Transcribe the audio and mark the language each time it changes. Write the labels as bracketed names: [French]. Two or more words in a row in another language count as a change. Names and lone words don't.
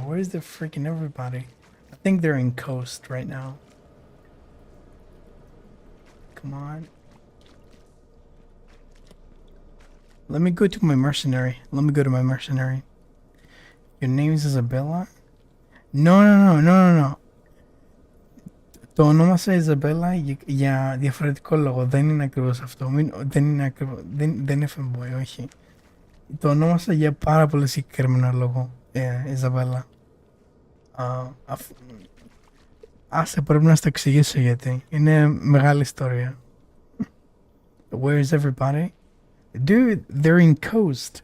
[English] Where is the freaking everybody? I think they're in coast right now. Come on. Let me go to my mercenary. Your name is Isabella? No. [Greek] Το ονόμασα Ιζαμπέλα για διαφορετικό λόγο. Δεν είναι ακριβώς αυτό. Δεν είναι fanboy, όχι. Το ονόμασα για πάρα πολύ συγκεκριμένο λόγο. Ιζαμπέλα. Άσε, πρέπει να στο εξηγήσω γιατί. Είναι μεγάλη ιστορία. [English] Where is everybody? Dude, they're in coast.